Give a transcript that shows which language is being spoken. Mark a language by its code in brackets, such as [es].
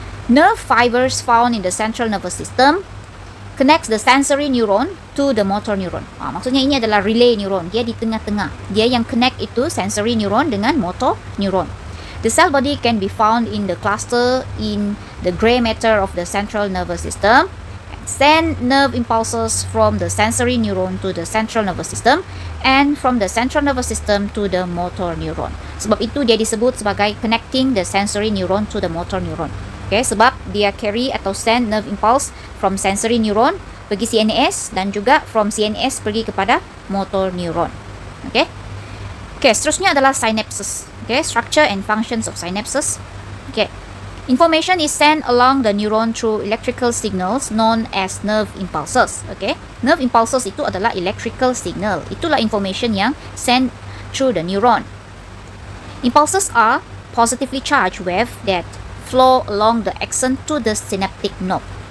[en] Nerve fibers found in the central nervous system connects the sensory neuron to the motor neuron. [ms] Maksudnya ini adalah relay neuron. Dia di tengah-tengah. Dia yang [en] connect [ms] itu sensory neuron dengan motor neuron. [en] The cell body can be found in the cluster in the gray matter of the central nervous system. Send nerve impulses from the sensory neuron to the central nervous system and from the central nervous system to the motor neuron. [ms] Sebab itu dia disebut sebagai [en] connecting the sensory neuron to the motor neuron. Okay, [ms] sebab dia [en] carry [ms] atau [en] send nerve impulse from sensory neuron [ms] pergi [en] CNS [ms] dan juga [en] from CNS [ms] pergi kepada [en] motor neuron. Okay. [ms] Okay, seterusnya adalah synapses. [en] Okay, structure and functions of synapses. Okay, information is sent along the neuron through electrical signals known as nerve impulses. Okay, nerve impulses [ms] itu adalah [en] electrical signal. [ms] Itulah [en] information [ms] yang [en] sent through the neuron. Impulses are positively charged wave that flow along the axon to the synaptic node.